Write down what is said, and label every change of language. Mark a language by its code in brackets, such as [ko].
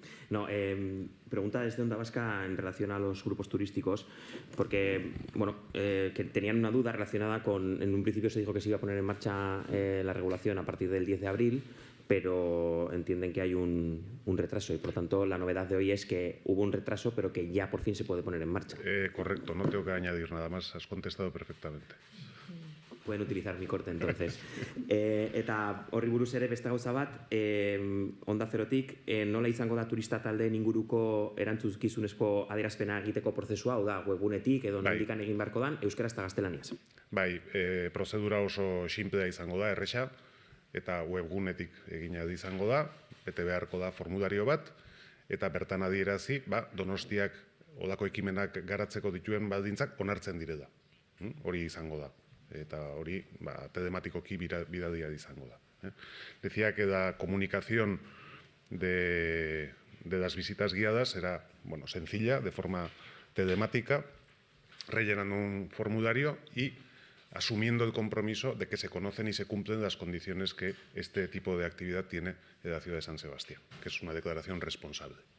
[es] No, pregunta desde Onda Vasca en relación a los grupos turísticos, porque bueno, que tenían una duda relacionada con, en un principio se dijo que se iba a poner en marcha la regulación a partir del 10 de abril, pero entienden que hay un retraso y por lo tanto la novedad de hoy es que hubo un retraso, pero que ya por fin se puede poner en marcha. Correcto, no tengo que añadir nada más, has contestado perfectamente. Pueden utilizar mi corte, entonces. [eu] Eta horri buruz ere beste gauza bat, Onda Zerotik, nola izango da turista taldeen inguruko erantzukizunezko adierazpena egiteko prozesua, hau da, webgunetik edo nondikan egin beharko dan, euskaraz eta gaztelaniaz. Bai, prozedura oso sinplea izango da, erresa, eta webgunetik egina izango da, bete beharko da formulario bat, eta bertan adierazi, Donostiak odako ekimenak garatzeko dituen baldintzak onartzen direla. Hori izango da. Eta hori telematikoki bidadia izango da. [es] Decía que la comunicación de las visitas guiadas era sencilla, de forma telemática, rellenando un formulario y asumiendo el compromiso de que se conocen y se cumplen las condiciones que este tipo de actividad tiene en la ciudad de San Sebastián, que es una declaración responsable.